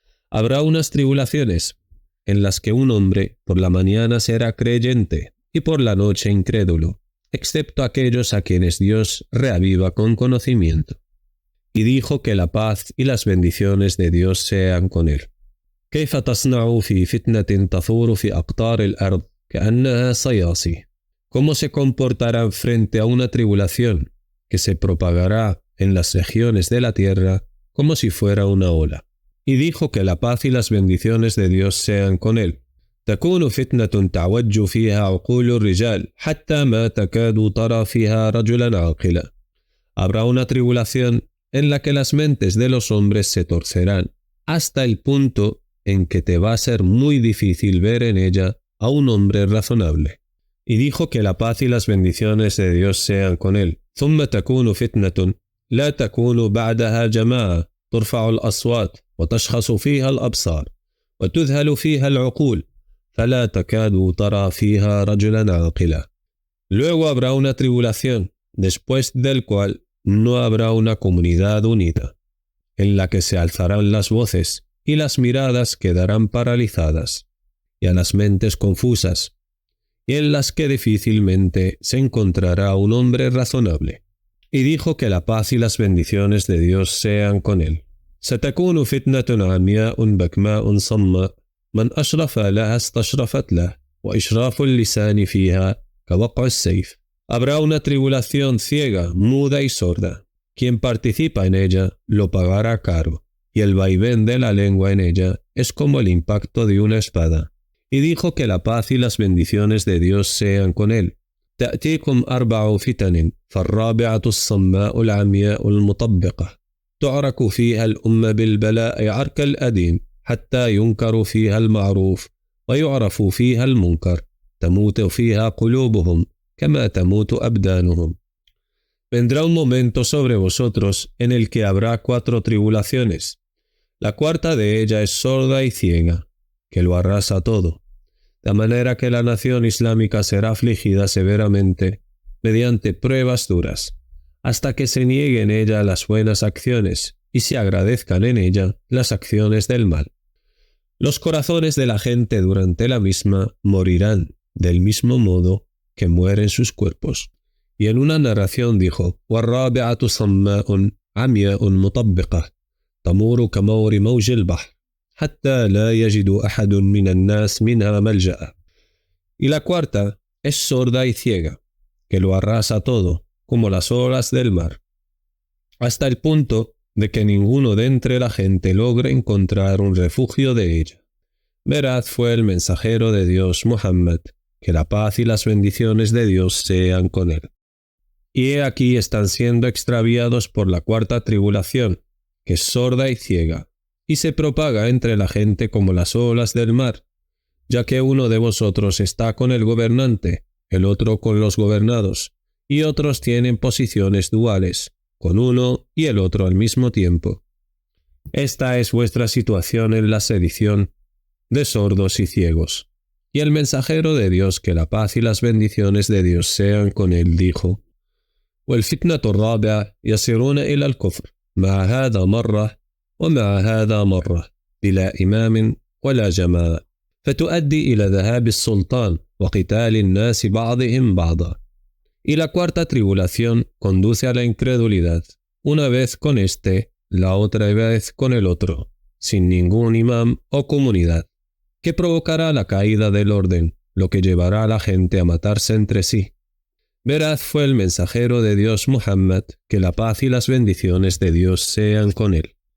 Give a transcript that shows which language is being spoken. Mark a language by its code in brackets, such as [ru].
[es] Habrá unas tribulaciones en las que un hombre por la mañana será creyente y por la noche incrédulo, excepto aquellos a quienes Dios reaviva con conocimiento. Y dijo que la paz y las bendiciones de Dios sean con él. [ar] كيف تصنع في فتنة تثور في أقطار الأرض كأنها صياصي. [es] ¿Cómo se comportarán frente a una tribulación que se propagará en las regiones de la tierra como si fuera una ola? Y dijo que la paz y las bendiciones de Dios sean con él. [ar] تكون فتنة تعوج فيها عقول الرجال حتى ما تكاد ترى فيها رجلا عاقلا. [es] Habrá una tribulación en la que las mentes de los hombres se torcerán hasta el punto en que te va a ser muy difícil ver en ella a un hombre razonable. Y dijo que la paz y las bendiciones de Dios sean con él. [ar] ثم تكون فتنة لا تكون بعدها جماعة ترفع الأصوات وتشخص فيها الأبصار وتذهل فيها العقول فلا تكاد ترى فيها رجلا عاقلا. [es] Luego habrá una tribulación, después del cual no habrá una comunidad unida, en la que se alzarán las voces y las miradas quedarán paralizadas, y a las mentes confusas, y en las que difícilmente se encontrará un hombre razonable. Y dijo que la paz y las bendiciones de Dios sean con él. [ar] ستكون فتنة عمياء بكماء صماء من أشرف لها استشرفت له وإشراف اللسان فيها كوقع السيف. [es] Habrá una tribulación ciega, muda y sorda. Quien participa en ella lo pagará caro, y el vaivén de la lengua en ella es como el impacto de una espada. Y dijo que la paz y las bendiciones de Dios sean con él. [ar] تأتيكم 4 فتن فالرابعة الصماء العمياء المطبقة تعرك فيها الأمة بالبلاء عرك الأديم حتى ينكر فيها المعروف ويعرف فيها المنكر تموت فيها قلوبهم كما تموت أبدانهم. [es] Vendrá un momento sobre vosotros en el que habrá 4 tribulaciones. La cuarta de ella es sorda y ciega, que lo arrasa todo, de manera que la nación islámica será afligida severamente mediante pruebas duras, hasta que se nieguen en ella las buenas acciones y se agradezcan en ella las acciones del mal. Los corazones de la gente durante la misma morirán del mismo modo que mueren sus cuerpos. Y en una narración dijo: [ar] والرابعة صماء عمياء مطبقة تمور كمور موج البحر حتى لا يجد أحد من الناس منها ملجأ. [es] Y la cuarta es sorda y ciega, que lo arrasa todo, como las olas del mar, hasta el punto de que ninguno de entre la gente logre encontrar un refugio de ella. Veraz fue el mensajero de Dios, Muhammad, que la paz y las bendiciones de Dios sean con él. Y he aquí están siendo extraviados por la cuarta tribulación, que es sorda y ciega, y se propaga entre la gente como las olas del mar, ya que uno de vosotros está con el gobernante, el otro con los gobernados, y otros tienen posiciones duales, con uno y el otro al mismo tiempo. Esta es vuestra situación en la sedición de sordos y ciegos. Y el mensajero de Dios, que la paz y las bendiciones de Dios sean con él, dijo: [ar] والفتنة الرابعة يصيرون إلى الكفر مع هذا مرة ومع هذا مرة بلا إمام ولا جماعة فتؤدي إلى ذهاب السلطان وقتال الناس بعضهم بعضا. [es] Y la cuarta tribulación conduce a la incredulidad, una vez con este, la otra vez con el otro, sin ningún imam o comunidad, que provocará la caída del orden, lo que llevará a la gente a matarse entre sí. Veraz fue el mensajero de Dios Muhammad, que la paz y las bendiciones de Dios sean con él.